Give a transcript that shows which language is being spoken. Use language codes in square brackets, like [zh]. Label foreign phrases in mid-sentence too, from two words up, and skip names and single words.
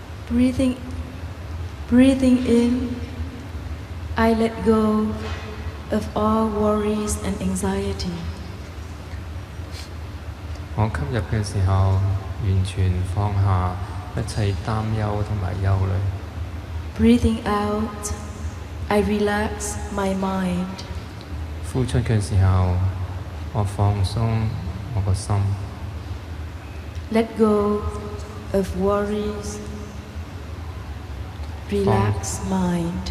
[en] Breathing, breathing in, I let go of all worries and anxiety. [yue] 我吸入嘅時候，完全放下一切擔憂同埋憂慮。 [en] Breathing out, I relax my mind. [yue] 呼出嘅時候，我放鬆我個心。 [en] Let go of worries. Relax mind.